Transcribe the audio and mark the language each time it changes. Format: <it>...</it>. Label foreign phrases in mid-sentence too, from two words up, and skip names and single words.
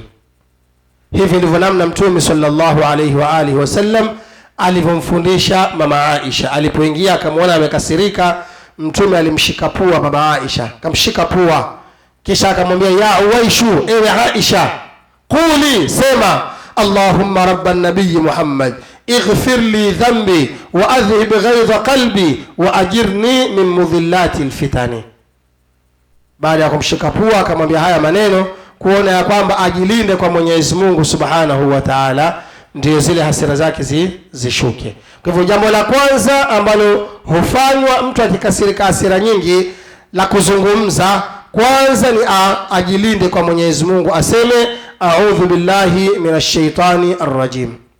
<sw>Hivi ndivyo namna Mtume</sw> <ar>صلى الله عليه وعلى آله وسلم</ar> <sw>alivyomfundisha mama Aisha. Alipoingia akamwona amekasirika, Mtume alimshika pua mama Aisha, akamshika pua, kisha akamwambia,</sw> <ar>يا عويش,</ar> <sw>ewe Aisha, quli, sema,</sw> <ar>اللهم رب النبي محمد اغفر لي ذنبي وأذهب غيظ قلبي وأجرني من مضلات الفتن.</ar> <sw>Baada ya kumshika pua akamwambia haya maneno, kuona ya kwamba ajilinde kwa Mwenyezi Mungu</sw> <ar>سبحانه وتعالى,</ar> <sw>ndio zile hasira zake zishuke. Kwa hivyo jambo la kwanza ambalo hufanywa mtu akikasirika hasira nyingi, la kuzungumza kwanza ni ajilinde kwa Mwenyezi Mungu, aseme</sw> <ar>أعوذ بالله من الشيطان الرجيم.</ar>